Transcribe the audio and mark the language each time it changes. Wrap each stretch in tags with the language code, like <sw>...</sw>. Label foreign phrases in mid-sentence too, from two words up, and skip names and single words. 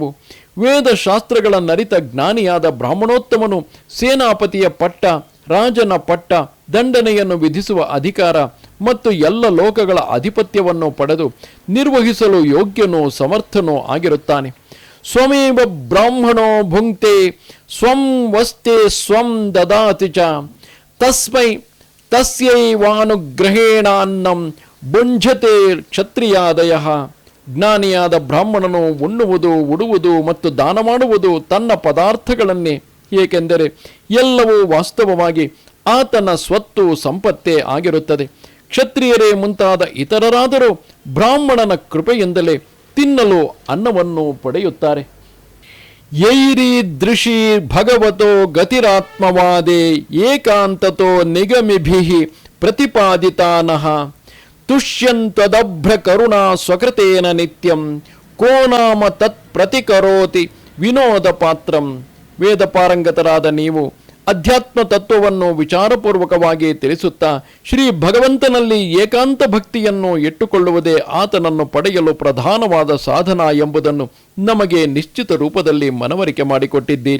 <kn>ವೇದಶಾಸ್ತ್ರಗಳನ್ನರಿತ ಜ್ಞಾನಿಯಾದ ಬ್ರಾಹ್ಮಣೋತ್ತಮನು ಸೇನಾಪತಿಯ ಪಟ್ಟ, ರಾಜನ ಪಟ್ಟ, ದಂಡನೆಯನ್ನು ವಿಧಿಸುವ ಅಧಿಕಾರ ಮತ್ತು ಎಲ್ಲ ಲೋಕಗಳ ಆಧಿಪತ್ಯವನ್ನು ಪಡೆದು ನಿರ್ವಹಿಸಲು ಯೋಗ್ಯನೂ ಸಮರ್ಥನೂ ಆಗಿರುತ್ತಾನೆ.</kn> <sa>ಸ್ವಮೇವ ಬ್ರಾಹ್ಮಣೋ ಭುಂಕ್ತೆ ಸ್ವಂ ವಸ್ತೆ ಸ್ವಂ ದದಾತಿ ಚ ತಸ್ಯೈವಾನುಗ್ರಹೇಣಾನ್ನಂ ಭುಂಜತೆ ಕ್ಷತ್ರಿಯಾದಯಃ.</sa> <kn>ಜ್ಞಾನಿಯಾದ ಬ್ರಾಹ್ಮಣನು ಉಣ್ಣುವುದು, ಉಡುವುದು ಮತ್ತು ದಾನ ಮಾಡುವುದು ತನ್ನ ಪದಾರ್ಥಗಳನ್ನೇ. ಏಕೆಂದರೆ ಎಲ್ಲವೂ ವಾಸ್ತವವಾಗಿ ಆತನ ಸ್ವತ್ತು ಸಂಪತ್ತೇ ಆಗಿರುತ್ತದೆ. ಕ್ಷತ್ರಿಯರೇ ಮುಂತಾದ ಇತರರಾದರೂ ಬ್ರಾಹ್ಮಣನ ಕೃಪೆಯಿಂದಲೇ ತಿನ್ನಲು ಅನ್ನವನ್ನು ಪಡೆಯುತ್ತಾರೆ.</kn> <sa>ಯೈರೀದೃಶಿ ಭಗವತೋ ಗತಿರಾತ್ಮವಾದೇ ಏಕಾಂತತೋ ನಿಗಮಿಭಿಃ ಪ್ರತಿಪಾದಿತಾನಃ ತುಷ್ಯಂತ್ವದಭ್ರ ಕರುಣಾ ಸ್ವಕೃತೇನ ನಿತ್ಯಂ ಕೋ ನಾಮ ತತ್ ಪ್ರತಿಕರೋತಿ ವಿನೋದ ಪಾತ್ರಂ.</sa> <kn>ವೇದ ಪಾರಂಗತರಾದ ನೀವು ಅಧ್ಯಾತ್ಮ ತತ್ವವನ್ನು ವಿಚಾರಪೂರ್ವಕವಾಗಿ ತಿಳಿಸುತ್ತಾ ಶ್ರೀ ಭಗವಂತನಲ್ಲಿ ಏಕಾಂತ ಭಕ್ತಿಯನ್ನು ಇಟ್ಟುಕೊಳ್ಳುವುದೇ ಆತನನ್ನು ಪಡೆಯಲು ಪ್ರಧಾನವಾದ ಸಾಧನ ಎಂಬುದನ್ನು ನಮಗೆ ನಿಶ್ಚಿತ ರೂಪದಲ್ಲಿ ಮನವರಿಕೆ ಮಾಡಿಕೊಟ್ಟಿದ್ದೀರಿ.</kn>